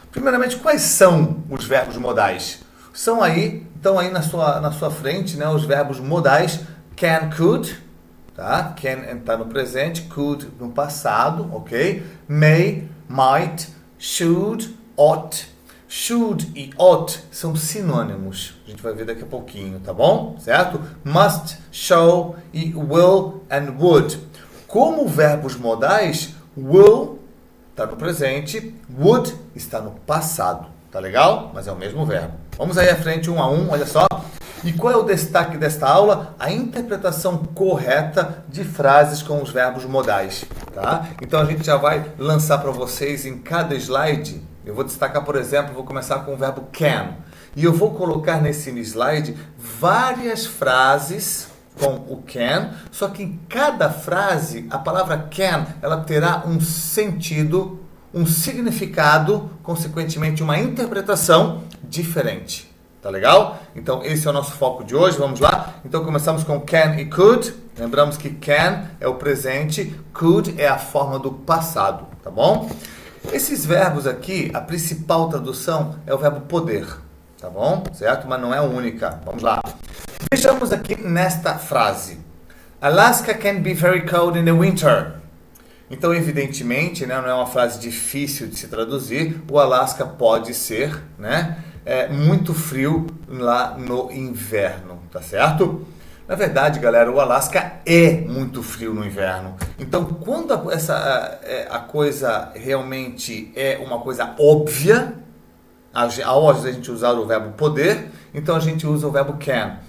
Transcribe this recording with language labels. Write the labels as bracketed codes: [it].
[pt] Primeiramente, quais são os verbos modais? Estão aí na sua frente, né, os verbos modais can, could, tá? Can está no presente, could no passado, ok? May, might, should, ought. Should e ought são sinônimos. A gente vai ver daqui a pouquinho, tá bom? Certo? Must, shall e will and would. Como verbos modais, will está no presente, would está no passado. Tá legal? Mas é o mesmo verbo. Vamos aí à frente, um a um, olha só. E qual é o destaque desta aula? A interpretação correta de frases com os verbos modais. Tá? Então a gente já vai lançar para vocês em cada slide. Eu vou destacar, por exemplo, vou começar com o verbo can. E eu vou colocar nesse slide várias frases com o can, só que em cada frase, a palavra can, ela terá um sentido, um significado, consequentemente uma interpretação diferente. Tá legal? Então esse é o nosso foco de hoje, vamos lá? Então começamos com can e could. Lembramos que can é o presente, could é a forma do passado, tá bom? Esses verbos aqui, a principal tradução é o verbo poder, tá bom? Certo? Mas não é a única. Vamos lá. Vejamos aqui nesta frase. [en] Alaska can be very cold in the winter. [pt] Então, evidentemente, né, não é uma frase difícil de se traduzir. O Alasca pode ser, né, muito frio lá no inverno, tá certo? Na verdade, galera, o Alasca é muito frio no inverno. Então, quando a coisa realmente é uma coisa óbvia, ao a gente usar o verbo poder, então a gente usa o verbo can.